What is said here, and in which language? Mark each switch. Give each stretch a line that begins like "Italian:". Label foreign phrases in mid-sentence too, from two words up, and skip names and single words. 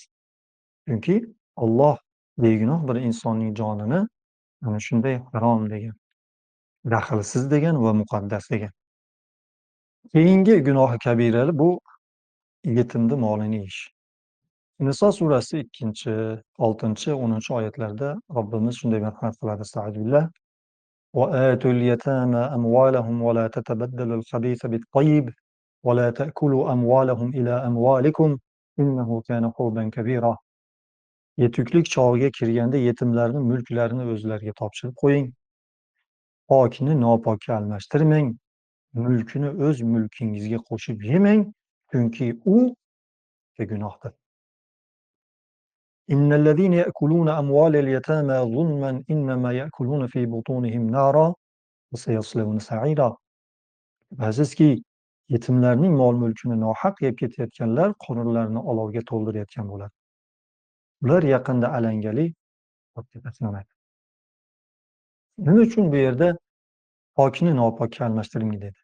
Uzbek: Chunki Alloh begunoh bir insonning jonini ana shunday harom degan, daxlsiz degan va muqaddas degan. Keyingi gunohi kabirali bu yetimni molini yeyish. Niso surasi 2, 6, 10 oyatlarda Robbimiz shunday marhamat qiladi. Estağfirullah.
Arabic: وآتوا اليتامى أموالهم ولا تتبدلوا الخبيث بالطيب ولا تأكلوا أموالهم إلى أموالكم إنه كان حوبا كبيرا.
Uzbek: Yetuklik chog'iga kirganda yetimlarning mulklarini o'zlariga topshirib qo'ying. Pokni nopokka almashtirmang. Mulkini o'z mulkingizga qo'shib yemang, chunki u gunohdir.
Arabic: إن الذين يأكلون أموال اليتامى ظلما إنما يأكلون في بطونهم نارا وسيصلون سعيرا.
Uzbek: Azizki, yetimlarning mol-mulkini nohaq yeb ketayotganlar qornlarini olovga to'ldirayotgan bo'ladi. Ular yaqinda alangali otga tashlanadi. Nima uchun bu yerda pokni nopokka almashtiring dedi?